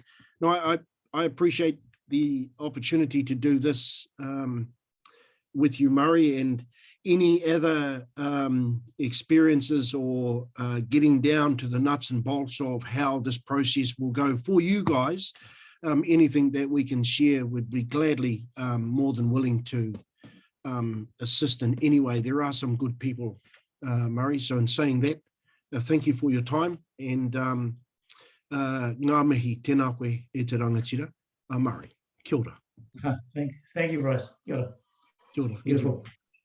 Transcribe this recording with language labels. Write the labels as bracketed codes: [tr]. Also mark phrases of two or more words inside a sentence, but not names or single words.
[en] Now, I appreciate the opportunity to do this with you, Murray, and any other experiences or getting down to the nuts and bolts of how this process will go for you guys. Anything that we can share would be gladly more than willing to assist in any way. There are some good people, Murray. So in saying that, thank you for your time, and [mi] ngā mihi tēnā koe e te rangatira, [en] Murray. [mi] Kia ora. [en] Thank you, Bryce. [mi] Kia ora. Kia ora. [en] Thank Beautiful. you.